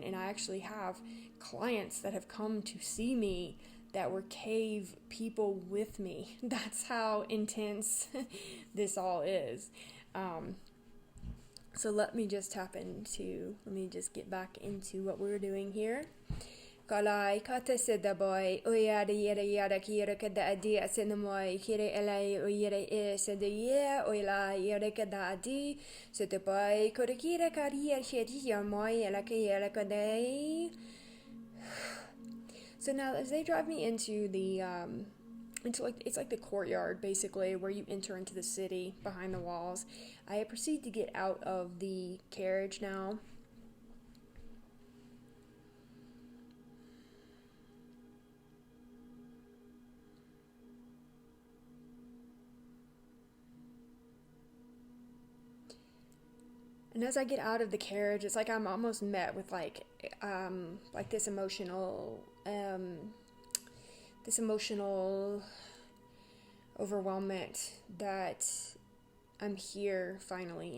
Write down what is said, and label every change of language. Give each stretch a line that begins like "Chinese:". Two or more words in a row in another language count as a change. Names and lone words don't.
English: And I actually have clients that have come to see me that were cave people with me. That's how intense this all is. So let me just get back into what we're doing here. Kalai kata seda boy oyada yada kira kada adi asenamoy kira elai oyada seda ye oyla yada kada adi seda boy kora kira kariya shedi yamoy elaka yada kadai. So now as they drive me into the it's like the courtyard, basically, where you enter into the city behind the walls, I proceed to get out of the carriage now. And as I get out of the carriage, it's like I'm almost met with like this emotional overwhelmment that I'm here finally.